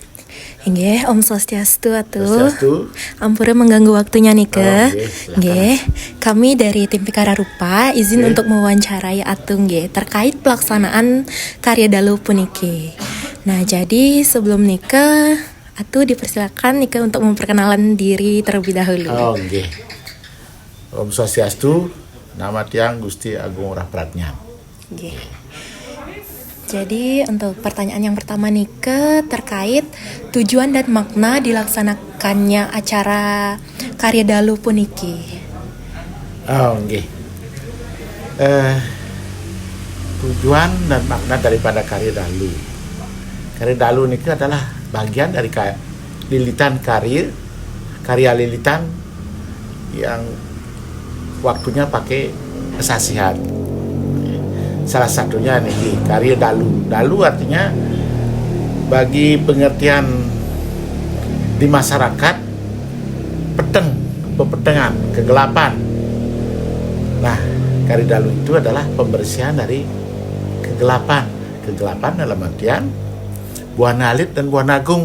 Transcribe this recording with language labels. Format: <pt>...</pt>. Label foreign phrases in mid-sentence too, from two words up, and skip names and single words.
<id>Nggih, Om Swastiastu atuh. Swastiastu. Ampura mengganggu waktunya nih ke. Oh, nggih, silakan. Nggih, kami dari tim Pikara Rupa izin untuk mewawancarai Atung nggih terkait pelaksanaan karya</id> <ban>dalu puniki.</ban> <id>Nah, jadi sebelum nikah, Atuh dipersilakan nikah untuk memperkenalan diri terlebih dahulu. Oh, nggih. Om Swastiastu, nama tiang Gusti Agung Rahpratnya. Nggih. Jadi untuk pertanyaan yang pertama nih ke terkait tujuan dan makna dilaksanakannya acara karya</id> <ban>dalu puniki.</ban> <id>Oh, nggih. Tujuan dan makna daripada karya dalu. Karya dalu ini adalah bagian dari lilitan karya lilitan yang waktunya pakai kesasihan. Salah satunya nih karya dalu. Dalu artinya bagi pengertian di masyarakat pepetengan, kegelapan. Nah, karya dalu itu adalah pembersihan dari kegelapan. Kegelapan dalam artian Buana Alit dan Buana Agung.</id>